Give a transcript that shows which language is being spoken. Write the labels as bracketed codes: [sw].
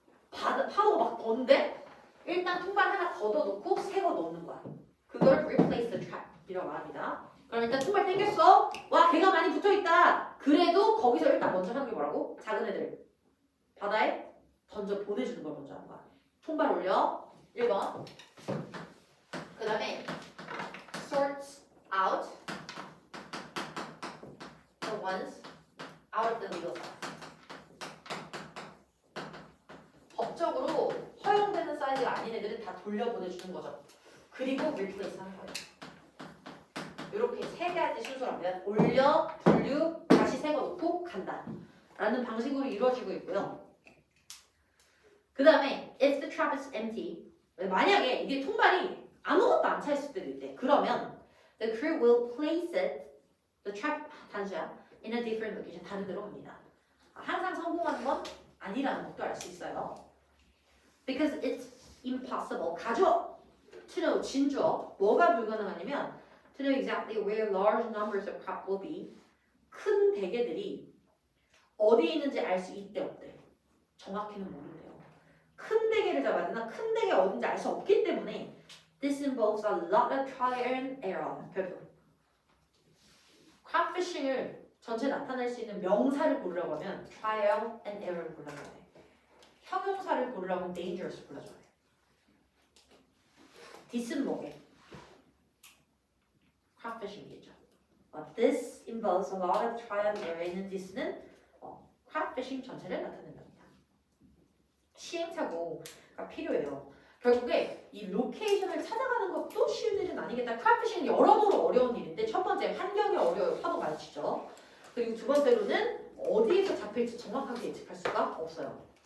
[ko] 파도가 막 더는데 일단 통발 하나 걷어놓고 새 거 넣는 거야. 그걸 replace the trap 이라고 말합니다. 그럼 일단 통발 땡겼어. 와 개가 많이 붙어있다. 그래도 거기서 일단 먼저 하는 게 뭐라고? 작은 애들 바다에 던져 보내주는 걸 먼저 하는 거야. 통발 올려. 1번. 그 다음에 [en] sorts out the ones out of the legal size. [ko] 법적으로 허용되는 사이즈가 아닌 애들은 다 돌려보내주는 거죠. 그리고 replace 하는 거예요. 이렇게 세 가지 순서라면 올려, 분류, 다시 새거 놓고 간다 라는 방식으로 이루어지고 있고요. 그 다음에 [en] if the trap is empty. [ko] 만약에 이게 통발이 아무것도 안 차있을 때도 있대. 그러면 [en] the crew will place it, the trap [ko] 단수야, [en] in a different location. [ko] 다른 데로 갑니다. 항상 성공하는 건 아니라는 것도 알 수 있어요. [en] Because it's impossible. [ko] 가주어, [en] to know, [ko] 진주어. 뭐가 불가능하냐면 [en] to know exactly where large numbers of crop will be. [ko] 큰 대게들이 어디에 있는지 알 수 있대 없대. 정확히는 모른대요. 큰 대게를 잡아야 되나 큰 대게 어딘지 알 수 없기 때문에 [en] this involves a lot of trial and error. [ko] 별표. crabfishing을 전체 나타낼 수 있는 명사를 고르라고 하면 trial and error를 골라줘야 돼. 형용사를 고르라고 하면 dangerous 골라줘야 돼. this은 뭐게? [en] crabfishing이겠죠. This involves a lot of trial and error. 있는 this는 [ko] crab fishing 전체를 나타낸답니다. 시행착오가 필요해요. 결국에 이 로케이션을 찾아가는 것도 쉬운 일은 아니겠다. crab fishing은 여러모로 어려운 일인데 첫 번째 환경이 어려워요. 파도 많이 치죠. 그리고 두 번째로는 어디에서 잡힐지 정확하게 예측할 수가 없어요.